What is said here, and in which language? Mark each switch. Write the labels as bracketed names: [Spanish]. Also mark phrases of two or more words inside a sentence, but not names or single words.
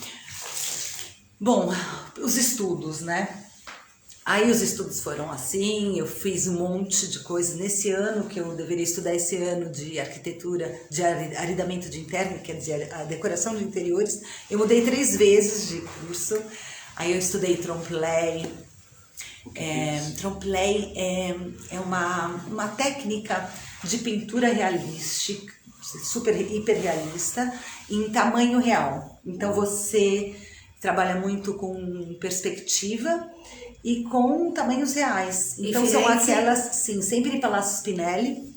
[Portuguese] Bom, os estudos, né? Aí os estudos foram assim, eu fiz um monte de coisas nesse ano, que eu deveria estudar esse ano de arquitetura, de aridamento de interno, que é a decoração de interiores. Eu mudei 3 vezes de curso, aí eu estudei trompe-l'œil. Trompe-l'œil é uma técnica de pintura realística, super hiper realista, em tamanho real. Então você trabalha muito com perspectiva e com tamanhos reais. Então são aquelas, sim, sempre Palácio Spinelli.